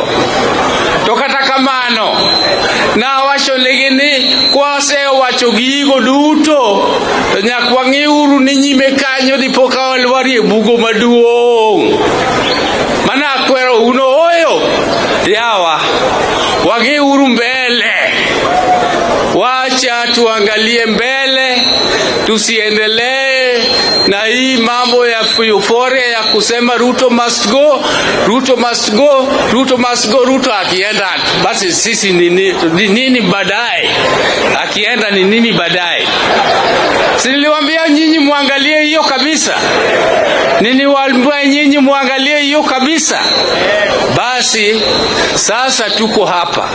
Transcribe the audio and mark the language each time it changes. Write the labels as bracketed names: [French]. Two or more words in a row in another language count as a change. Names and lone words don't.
[Luo (Kenya and Tanzania)] To kata kamano na wacho negi ni kwasewacho gigo duto to nyak wang'iuru ni nyime kanyo dipo ka olwari e bugo maduong' mana akwero uno oyo yawa wang'iuru mbele. [Swahili] Wacha tuangalie mbele, tusiendelee na hii mambo ya euphoria ya kusema Ruto [English] must go, [Swahili] Ruto [English] must go, [Swahili] Ruto [English] must go. [Swahili] Ruto akienda basi sisi nini baadaye? Akienda ni nini baadaye? Niliwaambia nyinyi muangalie hiyo kabisa. Niliwaambia nyinyi muangalie hiyo kabisa. Basi sasa tuko hapa.